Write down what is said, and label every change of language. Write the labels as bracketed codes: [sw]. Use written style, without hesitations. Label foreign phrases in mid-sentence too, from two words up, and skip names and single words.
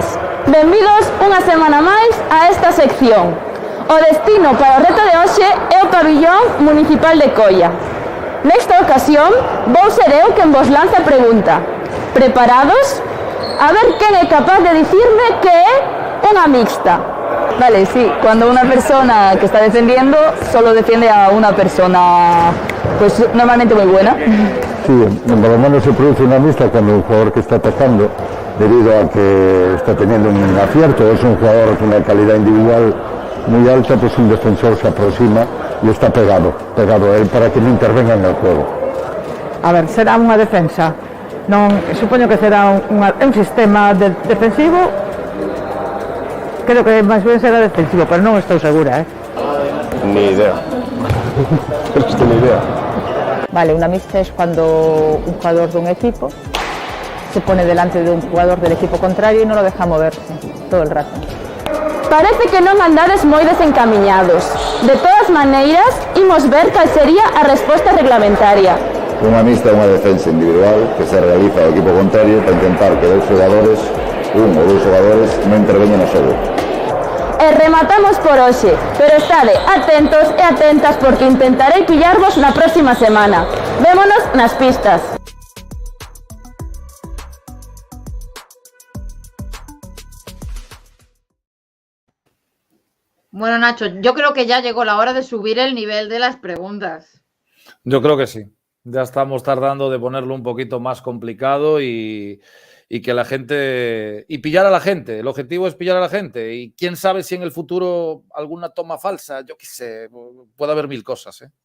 [gl] Benvidos unha semana máis a esta sección. O destino para o reto de hoxe é o pabillón municipal de Coia. Nesta ocasión, vou ser eu quen vos lanza a pregunta. Preparados? A ver quen é capaz de dicirme que é unha mixta. [es] Vale, sí, cuando una persona que está defendiendo solo defiende a una persona, pues normalmente muy buena. Sí, en balonmano se produce una mixta cuando un jugador que está atacando, debido a que está teniendo un acierto, es un jugador con una calidad individual muy alta, pues un defensor se aproxima y está pegado a él para que no intervenga en el juego. [gl] A ver, será unha defensa. Non, supoño que será un sistema defensivo. Creo que máis ben será defensivo, pero non estou segura, [es] Ni idea. No tengo ni idea. Vale, una mixta es cuando un jugador de un equipo se pone delante de un jugador del equipo contrario y no lo deja moverse todo el rato. [gl] Parece que non andades moi desencamiñados. De todas maneiras, imos ver cal sería a resposta reglamentaria. Una mixta é unha defensa individual que se realiza ao equipo contrario para intentar que un ou dous xogadores non interveñen no xogo. E rematamos por hoxe, pero estade atentos e atentas porque intentarei pillarvos na próxima semana. Vémonos nas pistas. [es] Bueno, Nacho, yo creo que ya llegó la hora de subir el nivel de las preguntas. Yo creo que sí. Ya estamos tardando de ponerlo un poquito más complicado y que la gente... Y pillar a la gente. El objetivo es pillar a la gente. Y quién sabe si en el futuro alguna toma falsa, yo qué sé, puede haber mil cosas, ¿eh?